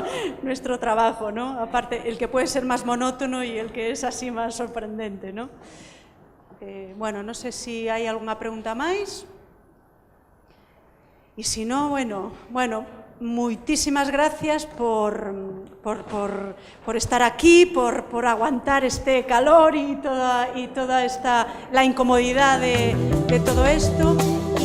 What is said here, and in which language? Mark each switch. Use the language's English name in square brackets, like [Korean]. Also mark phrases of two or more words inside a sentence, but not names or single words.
[Spanish] Nuestro trabajo, ¿no? Aparte, el que puede ser más monótono y el que es así más sorprendente, ¿no? Bueno, no sé si hay alguna pregunta máis. [Galician] E se non, bueno, moitísimas gracias por estar aquí, [Spanish] por aguantar este calor y toda esta la incomodidad de todo esto.